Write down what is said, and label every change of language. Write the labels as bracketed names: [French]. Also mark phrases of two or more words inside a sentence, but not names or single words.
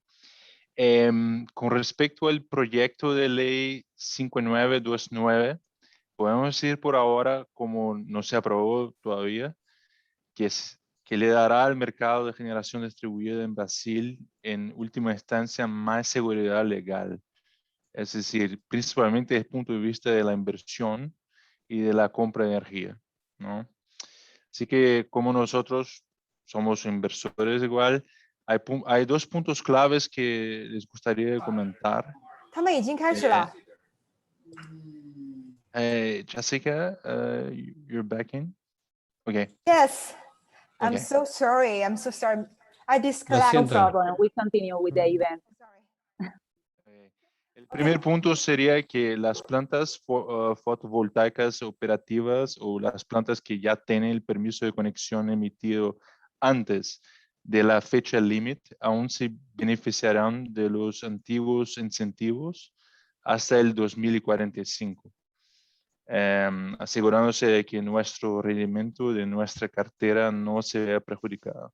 [Spanish] Con respecto al proyecto de ley 5929, podemos decir por ahora, como no se aprobó todavía, que le dará al mercado de generación distribuida en Brasil, en última instancia, más seguridad legal. Es decir, principalmente desde el punto de vista de la inversión y de la compra de energía, ¿no? Así que como nosotros somos inversores igual, hay dos puntos claves que les gustaría comentar. [Chinese] 他们已经开始了。 [English] Jessica, you're back in? Okay. Yes, I'm Okay. so sorry. I'm so sorry. I No disconnect. problem, we continue with the event. [Spanish] El primer punto sería que las plantas fotovoltaicas operativas o las plantas que ya tienen el permiso de conexión emitido antes de la fecha límite aún se beneficiarán de los antiguos incentivos hasta el 2045, asegurándose de que nuestro rendimiento de nuestra cartera no se vea perjudicado.